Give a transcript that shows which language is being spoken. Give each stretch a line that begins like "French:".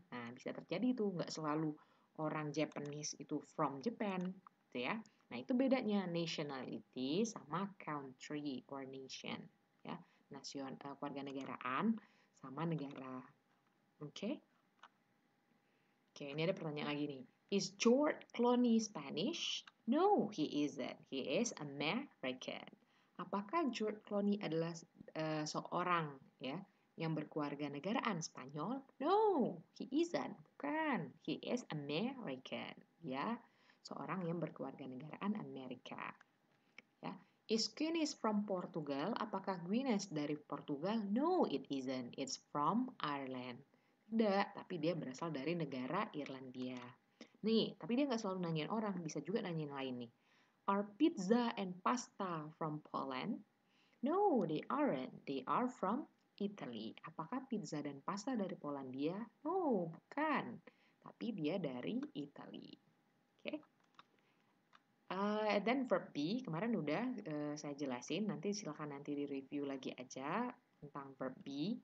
Indonesian: Nah, bisa terjadi itu. Nggak selalu orang Japanese itu
English: from Japan,
Indonesian: gitu ya. Nah, itu bedanya nationality sama country or nation, ya. Keluarga negaraan sama negara. Oke? Oke, ini ada pertanyaan lagi nih.
English: Is George Clooney Spanish? No, he isn't. He is American.
Indonesian: Apakah George Clooney adalah seorang ya yang berkeluarga negaraan Spanyol?
English: No, he isn't.
Indonesian: Bukan.
English: He is American.
Indonesian: Ya, seorang yang berkeluarga negaraan Amerika. Ya.
English: Is Guinness from Portugal?
Indonesian: Apakah Guinness dari Portugal?
English: No, it isn't. It's from Ireland.
Indonesian: Tidak, tapi dia berasal dari negara Irlandia. Nih, tapi dia nggak selalu nanyain orang, bisa juga nanyain lain nih.
English: Are pizza and pasta from Poland? No, they aren't. They are from Italy.
Indonesian: Apakah pizza dan pasta dari Polandia? No, bukan. Tapi dia dari Italy. Oke. Dan verb be, kemarin udah saya jelasin, nanti silakan nanti di-review lagi aja tentang verb be.